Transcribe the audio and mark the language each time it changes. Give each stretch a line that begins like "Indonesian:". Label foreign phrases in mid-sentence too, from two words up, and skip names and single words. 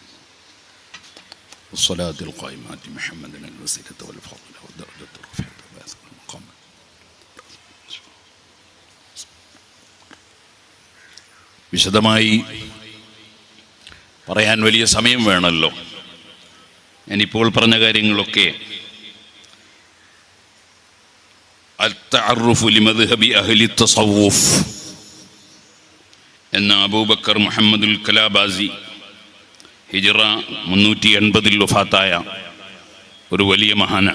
Arabic: الصلاة القائمة محمد الوسيلة والفضل والدرجة الرفيعة والمقام.
Malayalam: വിശദമായി പറയാൻ വലിയ സമയം വേണമല്ലോ. ഞാനിപ്പോൾ പറഞ്ഞ കാര്യങ്ങളൊക്കെ അൽ-തഅറുഫു ലിമദ്ഹബി അഹ്ലി തസവ്വുഫ് എന്ന അബൂബക്കർ മുഹമ്മദുൽ കലാബാസി ഹിജ്റ 380 വഫാത്തായ ഒരു വലിയ മഹാനാണ്.